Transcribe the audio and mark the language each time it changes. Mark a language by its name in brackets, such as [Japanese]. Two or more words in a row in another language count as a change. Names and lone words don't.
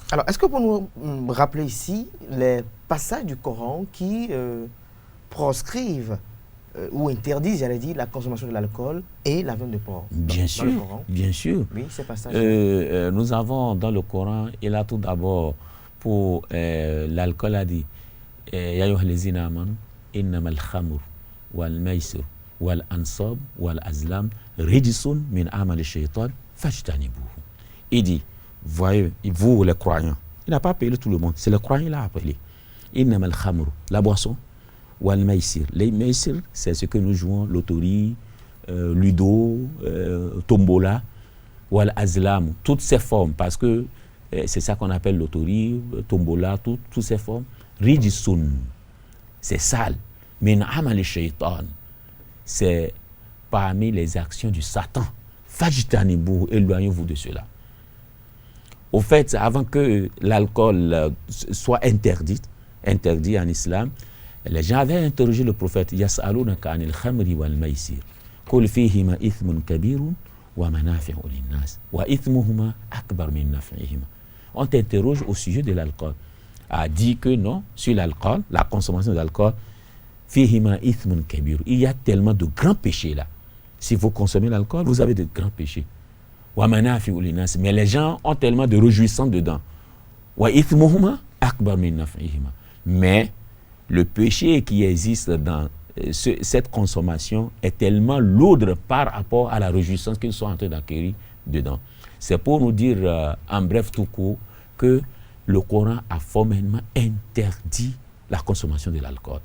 [French] Alors, est-ce que vous pouvez nous rappeler ici les passages du Coran qui proscrivent ou interdisent, j'allais dire, la consommation de l'alcool et la viande de porc? Bien sûr, bien sûr. Oui, ces passages. Nous avons dans le Coran, il a tout d'abord, pour l'alcool, a dit [Arabic] يا أيها الذين آمنوا إنما الخمر والميسر والأنصاب والأزلام رجس من عمل الشيطان فاجتنبوه. [French] Il dit, voyez, vous les croyants, il n'a pas appelé tout le monde, c'est le croyant qu'il a appelé. [Arabic] إنما الخمر, [French] la boisson, [Arabic] wal-maysir. [French] Les maysir, c'est ce que nous jouons, loterie, ludo, tombola, wal-azlam, toutes ces formes, parce que c'est ça qu'on appelle loterie, tombola, toutes ces formes. [Arabic] Rijsun, [French] c'est sale. [Arabic] من عمل الشيطان, [French] c'est parmi les actions du Satan. Fajtanibu, éloignez-vous de cela. Au fait, avant que l'alcool soit interdit en islam, les gens avaient interrogé le prophète [Arabic] يسألونك عن الخمر والميسر. قل فيهما إثم كبير ومنافع للناس وإثمهما أكبر من نفعهما. [French] On t'interroge au sujet de l'alcool. A dit que non, sur l'alcool, la consommation de l'alcool, [Arabic] فيهما إثم كبير. [French] Il y a tellement de grands péchés là. Si vous consommez l'alcool, vous avez de grands péchés. [Arabic] ومنافع للناس. [French] Mais les gens ont tellement de réjouissance dedans. [Arabic] وإثمهما أكبر من نفعهما. [French] Mais le péché qui existe dans cette consommation est tellement lourd par rapport à la réjouissance qu'ils sont en train d'acquérir dedans. C'est pour nous dire, en bref tout court, que le Coran a formellement interdit la consommation de l'alcool.